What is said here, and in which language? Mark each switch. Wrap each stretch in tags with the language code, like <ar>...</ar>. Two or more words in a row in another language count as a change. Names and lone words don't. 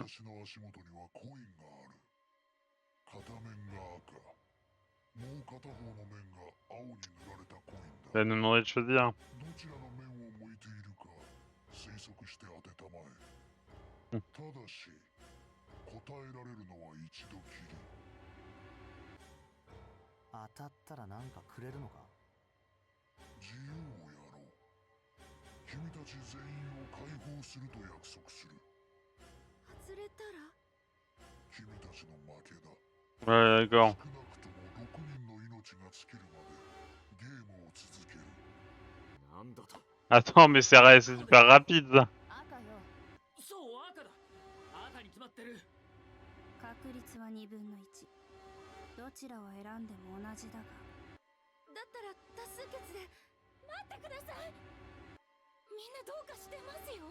<ja>私の足元にはコインがある片面が赤もう片方の面が青に塗られたコイン</ja> <fr>Il</fr> <ja>だ</ja> <fr>va nous demander de choisir.</fr> <ja>どちらの面を向いているか推測して当てたまえうんただし答えられるのは一度きり当たったらなんかくれるのか。自由をやろう君たち全員を解放すると約束する外れたら君たちの負けだ</ja> <fr>Ouais, d'accord.</fr> <ja>少なくとも6人の命が尽きるまでゲームを続けるなんだと。</ja> <fr>Attends, mais c'est super rapide ça.</fr> <ja>赤よそう赤だ赤に決まってる確率は2分の1どちらを選んでも同じだがだったら多数決で待ってくださいみんなどうかしてますよ</ja>